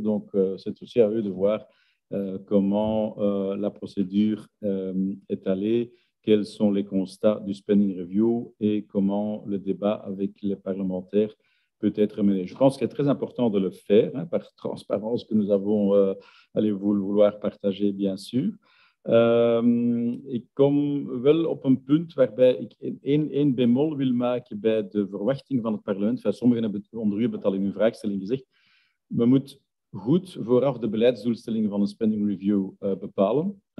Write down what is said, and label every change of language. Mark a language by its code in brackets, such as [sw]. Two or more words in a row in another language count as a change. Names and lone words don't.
[fr] Donc, c'est aussi à eux de voir comment la procédure est allée, quels sont les constats du [en] spending review [fr] et comment le débat avec les parlementaires peut être mené. Je pense qu'il est très important de le faire, hein, par transparence que nous avons allez vous le vouloir partager, bien sûr. [nl] Ik kom wel op een punt waarbij ik één bemol wil maken bij de verwachting van het parlement. Sommigen hebben onder u het al in uw vraagstelling gezegd. We moeten goed vooraf de beleidsdoelstellingen van een [en] spending review [nl] bepalen. Hè.